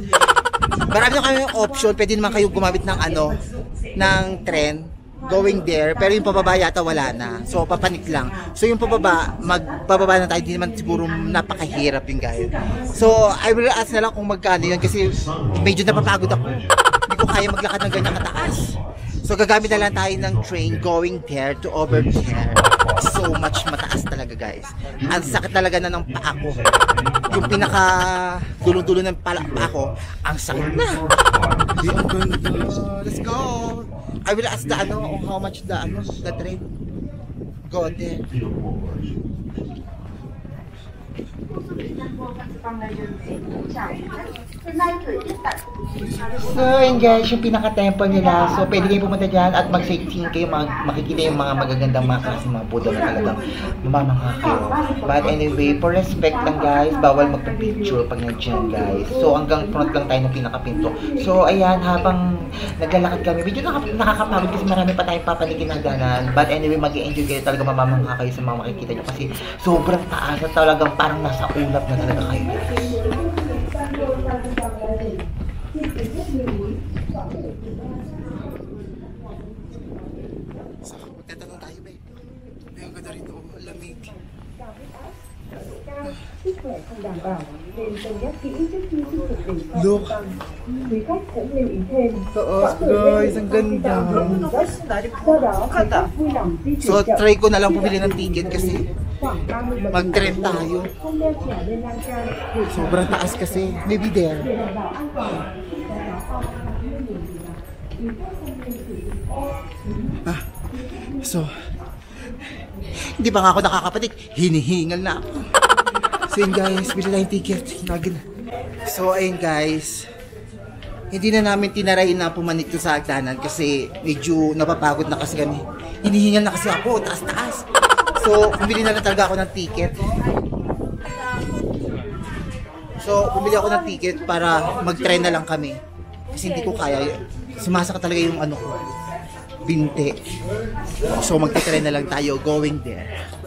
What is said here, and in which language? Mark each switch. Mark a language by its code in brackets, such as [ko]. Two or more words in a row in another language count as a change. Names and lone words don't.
[tl] Marami na kayong option, pwede naman kayo gumamit ng ng tren [en] going there, [tl] pero yung pababa yata wala na. So papanik lang. So yung pababa, magbababa na tayo, hindi naman siguro napakahirap yung guys. [en] So I will ask [tl] na lang kung magkano yun kasi medyo napapagod ako. Hindi ko kaya maglakad ng ganyan kataas. So gagamit na lang tayo ng train [en] going there to over there. So much [tl] mataas talaga guys. Ang sakit talaga na ng paa ko. Yung pinaka dulo-dulo ng paa ko, ang sakit na. [en] Let's go. I will ask the how much the train. Go there. [tl] So yun guys, yung pinaka-temple nila. So pwede kayo pumunta dyan at mag-sightseeing kayo, makikita yung mga magagandang mga klase mga Buddha na talagang mamamangha kayo. [en] But anyway, for respect [tl] lang guys, bawal magpa-picture pag nandiyan guys. So hanggang front lang tayo ng pinaka-pinto. So ayan, habang naglalakad kami, medyo nakakapagod kasi marami pa tayong papanigin na ganan. [en] But anyway, [tl] mag-i-enjoy kayo talaga, mamamangha kayo sa mga makikita nyo kasi sobrang taas at talagang parang nasa ulap na talaga kayo guys. So, magtatanong tayo, babe. ganda rin oh, lamig. [vi] Sức khỏe không đảm bảo nên cân nhắc kỹ trước khi tiếp tục đến các [en] Look. [vi] trung tâm. Quý khách cũng lưu ý thêm. [tl] Taas guys, ang ganda. [vi] Do đó, quý khách vui lòng di chuyển [tl] So [vi] chậm. [tl] try ko na lang bumili ng ticket kasi [vi] Khoảng 30 bậc [tl] mag-trend [vi] thang. [tl] tayo. [vi] Không đeo trèo lên lan can. Để [tl] Sobrang taas kasi. [en] Maybe there. [vi] để đảm bảo an toàn. Khi có gió to hoặc mưa nhiều gì đó, quý khách không nên sử dụng [tl] Ah, so, hindi pa nga ako nakakapatik. Hinihingal na ako. So yun guys, bili tayong ticket. Nagin. So ayun guys, hindi na namin tinarayin na pumanik to sa hagdanan kasi medyo napapagod na kasi kami. Hinihingal na kasi ako, taas-taas. So, bumili na lang talaga ako ng ticket. So, bumili ako ng ticket para mag-try na lang kami. Kasi hindi ko kaya. Sumasaka talaga yung ano ko. Binte. So, mag-try na lang tayo [en] going there.